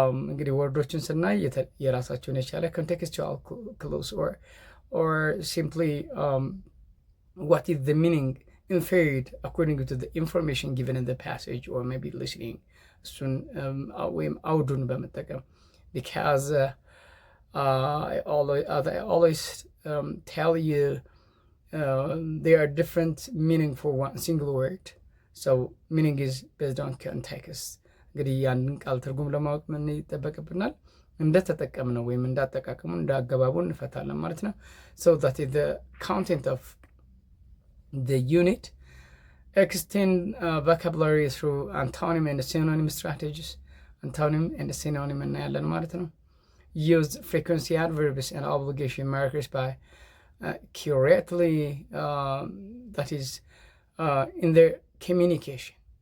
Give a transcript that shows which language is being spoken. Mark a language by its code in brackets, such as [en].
[am] እንግዲህ ወርዶችን ስናይ የራሳቸውን የቻለ [en] contextual clues or simply what is the meaning inferred according to the information given in the passage or maybe listening soon [am] ወይም አውዱን በመጠቀም [en] because I always tell you there are different meaning for one single word, so meaning is based on context. [am] እንግዲህ ያንን ቃል ትርጉም ለማወቅ ምን ይጠበቅብናል? እንደተጠቀምነው ወይም እንዳጠቃቀሙ እንዳገባቡ እንፈታለን ማለት ነው። [en] So that is the content of the unit. Extend vocabulary through antonym and synonym strategies. Antonym and synonym [am] እናያለን ማለት ነው። [en] Use frequency adverbs and obligation markers by accurately, that is in their communication.